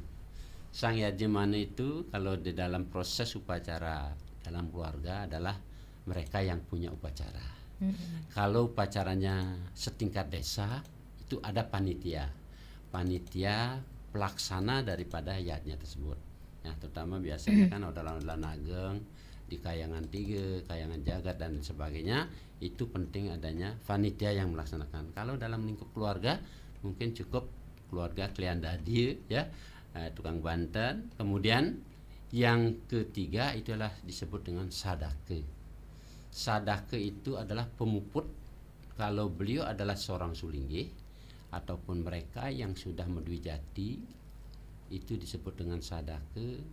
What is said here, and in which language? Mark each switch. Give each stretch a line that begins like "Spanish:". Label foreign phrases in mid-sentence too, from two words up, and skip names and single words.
Indonesian: Sang Yajemane itu kalau di dalam proses upacara dalam keluarga adalah mereka yang punya upacara. Kalau upacaranya setingkat desa itu ada panitia pelaksana daripada yadnya tersebut. Ya, terutama biasanya kan odalan-odalan ageng di Kayangan 3, Kayangan Jagat dan sebagainya, itu penting adanya panitia yang melaksanakan. Kalau dalam lingkup keluarga mungkin cukup keluarga Klian Dadi ya, tukang Banten. Kemudian yang ketiga itu adalah disebut dengan sadake. Sadake itu adalah pemuput. Kalau beliau adalah seorang sulinggih ataupun mereka yang sudah mendwijati itu disebut dengan sadake.